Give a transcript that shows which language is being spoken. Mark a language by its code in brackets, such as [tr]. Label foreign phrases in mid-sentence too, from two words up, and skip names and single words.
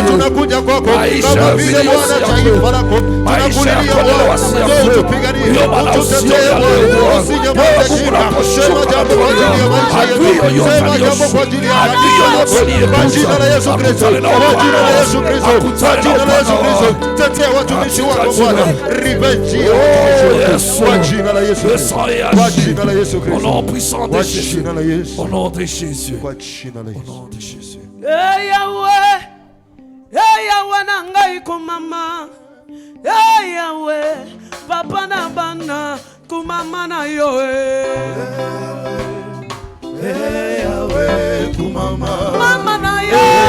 [sw] Tunakuja kwako kama vile Bwana taifa lako, tunakulilia Bwana, njoo utupiganie, ututetee Bwana, usinyamaze kimya, sema jambo kwa ajili ya maisha yetu, sema jambo kwa ajili ya kanisa lako, kwa jina la Yesu Kristo, kwa jina la Yesu Kristo, kwa jina la Yesu Kristo. Tetea watumishi wako Bwana, revenge ya watumishi kwa jina la Yesu Kristo, kwa jina la Yesu Kristo, [fr] au nom puissant de [sw] kwa [fr] Jésus, [sw] jina la Yesu, [fr] au nom de Jésus, [sw] kwa jina la [fr] au [sw] Yesu. [fr] nom de Jésus. [ln] Hey Yahweh, hey Yahweh nangai kumama, hey Yahweh, papa na bana kumama na yo, Hey Yahweh kumama, mama na yo,